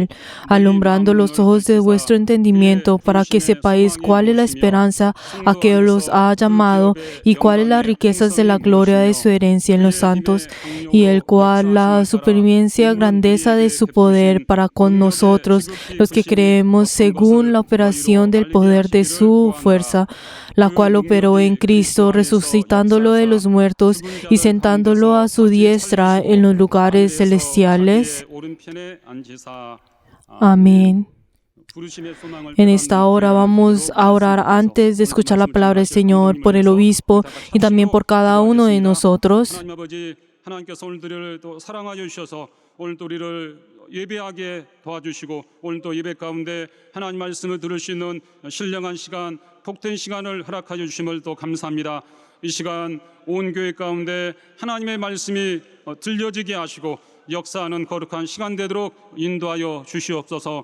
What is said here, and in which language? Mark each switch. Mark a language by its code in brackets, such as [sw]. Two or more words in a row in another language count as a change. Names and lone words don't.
[es] Él, alumbrando los ojos de vuestro entendimiento, para que sepáis cuál es la esperanza a que los ha llamado y cuáles las riquezas de la gloria de su herencia en los santos, y el cual la supervivencia grandeza de su poder para con nosotros, los que creemos según la operación del poder de su fuerza, la cual operó en Cristo, resucitándolo de los muertos y sentándolo a su diestra en los lugares celestiales. Amén. En esta hora vamos a orar antes de escuchar la palabra del Señor por el obispo y también por cada uno de nosotros. [ko] 하나님께서 오늘들을 또 사랑하여 주셔서 오늘도 우리를 예배하게 도와주시고 오늘도 예배 가운데 하나님 말씀을 들을 수 있는 신령한 시간, 복된 시간을 허락하여 주심을 또 감사합니다. 이 시간 온 교회 가운데 하나님의 말씀이 들려지게 하시고 역사하는 거룩한 시간 되도록 인도하여 주시옵소서.